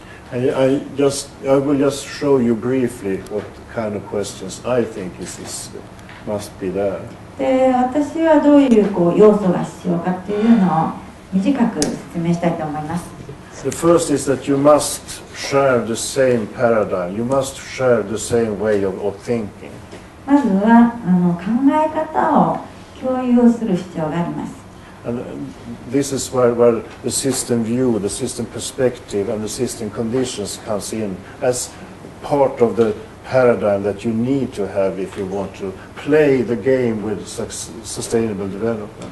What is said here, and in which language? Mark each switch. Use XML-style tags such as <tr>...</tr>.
<en>I will just show you briefly what kind of questions I think must be there.</en> <ja>で、私はどういう要素が必要かっていうのを短く説明したいと思います。</ja> <en>The first is that you must share the same paradigm. You must share the same way of thinking.</en> <ja>まずは考え方を共有する必要があります。</ja> <en>And this is where the system view, the system perspective, and the system conditions comes in as part of the paradigm that you need to have if you want to play the game with sustainable development.</en>